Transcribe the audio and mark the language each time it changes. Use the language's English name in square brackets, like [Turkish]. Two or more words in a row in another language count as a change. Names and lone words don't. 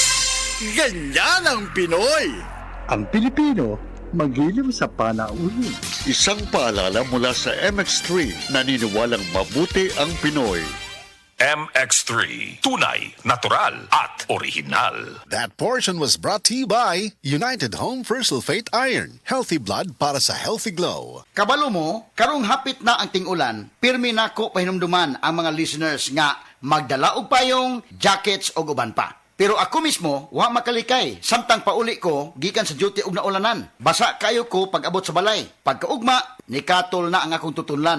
[Filipino] Ganyan ang Pinoy! Ang Pilipino, magiliw sa panauhin. Isang paalala mula sa MX3, naniniwalang mabuti ang Pinoy. MX3. Tunay, natural, at original. [English] That portion was brought to you by United Home for Sulfate Iron. Healthy blood [Filipino] para sa [English] healthy glow. [Cebuano] Kabalo mo, karong hapit na ang ting-ulan, pirmi nako pahinumduman ang mga listeners nga magdala og payong, jackets o uban pa. Pero ako mismo, wa makalikay. Samtang pauli ko, gikan sa duty og naulanan. Basa kayo ko pag abot sa balay. Pagkaugma, nikatol na ang akong tutunlan.